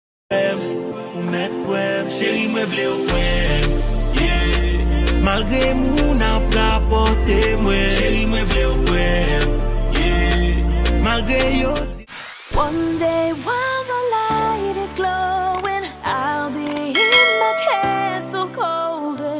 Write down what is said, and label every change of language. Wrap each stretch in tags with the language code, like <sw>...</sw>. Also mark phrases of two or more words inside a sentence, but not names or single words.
<ht>Ou met web, chéri mwen vle web, yeah. Malgré moun ap rapote mwen, chéri mwen vle web, yeah. Malgré yo ti.</ht> <en>One day while the light is glowing, I'll be in my castle golden.</en>